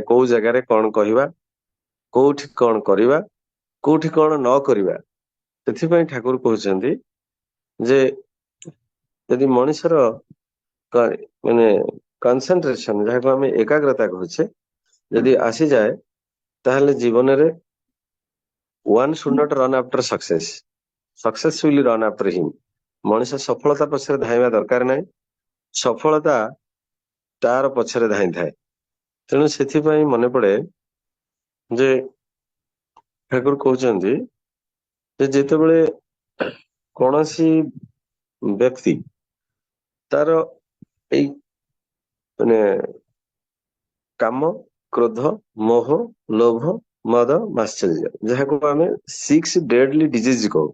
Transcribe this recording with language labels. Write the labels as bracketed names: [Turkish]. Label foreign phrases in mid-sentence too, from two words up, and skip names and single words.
[Odia] କୋଉ ଜାଗାରେ କଣ କହିବା, କୋଉଠି କଣ କରିବା, କୋଉଠି କଣ ନ କରିବା। ସେଥିପାଇଁ ଠାକୁର କହୁଛନ୍ତି ଯେ ଯଦି ମଣିଷର ମାନେ କନସେନଟ୍ରେସନ, ଯାହାକୁ ଆମେ ଏକାଗ୍ରତା କହୁଛେ, ଯଦି ଆସିଯାଏ, ତାହେଲେ ଜୀବନରେ [English] one should not run after success, success will run after him। [Odia] ମଣିଷ ସଫଳତା ପଛରେ ଧାଇଁବା ଦରକାର ନାହିଁ, ସଫଳତା ତାର ପଛରେ ଧାଇଁଥାଏ। ତେଣୁ ସେଥିପାଇଁ ମନେ ପଡେ ଯେ ଠାକୁର କହୁଛନ୍ତି ଯେ ଯେତେବେଳେ କୌଣସି ବ୍ୟକ୍ତି ତାର ଏଇ ମାନେ କାମ, କ୍ରୋଧ, ମୋହ, ଲୋଭ, ମଦ, ମାଶ୍ଚର୍ଯ୍ୟ, ଯାହାକୁ ଆମେ 6 [English] deadly disease [Odia] କହୁ।